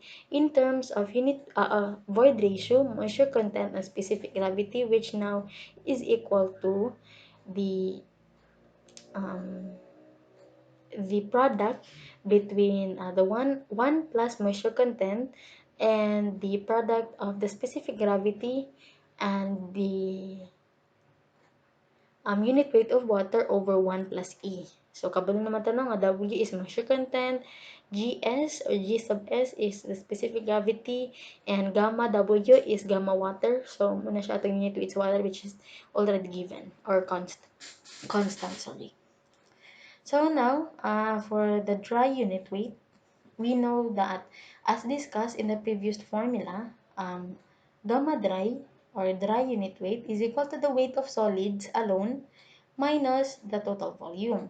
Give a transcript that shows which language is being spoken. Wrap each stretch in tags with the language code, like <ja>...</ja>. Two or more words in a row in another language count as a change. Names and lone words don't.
<en>in terms of void ratio, moisture content, and specific gravity, which now is equal to the um, the product between the one plus moisture content and the product of the specific gravity and the unit weight of water over 1 plus E. So,</en> <ceb>kabalo naman tanong,</ceb> <en>W is moisture content, GS or G sub S is the specific gravity, and gamma W is gamma water. So,</en> <tl>muna siya itong</tl> <en>unit weight water which is already given or constant, sorry. So, now, for the dry unit weight, we know that as discussed in the previous formula, gamma dry or dry unit weight is equal to the weight of solids alone minus the total volume.</en>